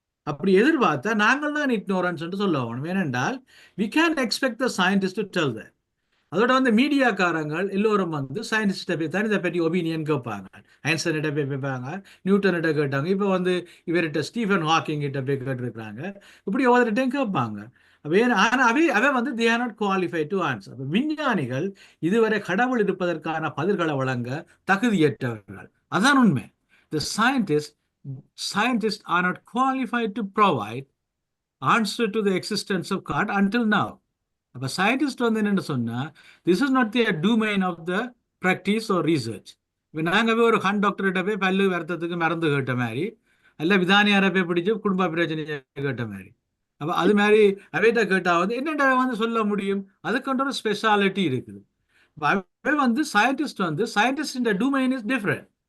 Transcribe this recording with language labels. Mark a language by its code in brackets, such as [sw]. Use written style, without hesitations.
[ta] அப்படி எதிர்பார்த்தா நாங்கள் தான் இக்னோரன்ஸ் என்று சொல்ல வேணும். ஏனென்றால் [en] we can't expect the scientist to tell that. [ta] அதோட வந்து மீடியாக்காரங்கள் எல்லோரும் வந்து சயின்டிஸ்ட்டை போய் தான் இதை பற்றி ஒப்பீனியன் கேட்பாங்க. ஐன்ஸ்டைன்கிட்ட போய் கேட்பாங்க, நியூட்டன்கிட்ட கேட்டாங்க, இப்போ வந்து இவர்கிட்ட ஸ்டீஃபன் ஹாக்கிங் கிட்ட போய் கேட்டிருக்கிறாங்க. இப்படி ஒவ்வொருத்தையும் கேட்பாங்க. ஆனால் அவை வந்து [en] they are not qualified to answer. [ta] விஞ்ஞானிகள் இதுவரை கடவுள் இருப்பதற்கான பதில்களை வழங்க தகுதியற்றவர்கள். அதான் உண்மை. [en] The scientists are not qualified to provide answer to the existence of God until now. [ta] அப்ப சயின்டிஸ்ட் வந்து என்னன்னு சொன்னா, [en] this is not the domain of the practice or research. [ta] இப்போ நாங்கள் ஒரு கண் டாக்டர்கிட்ட போய் பல்லு வருத்தத்துக்கு மருந்து கேட்ட மாதிரி, அல்ல விதானியாரை போய் பிடிச்சி குடும்ப பிரச்சனையை கேட்ட மாதிரி, அப்போ அது மாதிரி அவைகிட்ட கேட்டால் வந்து என்னென்ன வந்து சொல்ல முடியும், அதுக்குன்ற ஒரு ஸ்பெஷாலிட்டி இருக்குது. அவை வந்து [en] Scientist domain is different.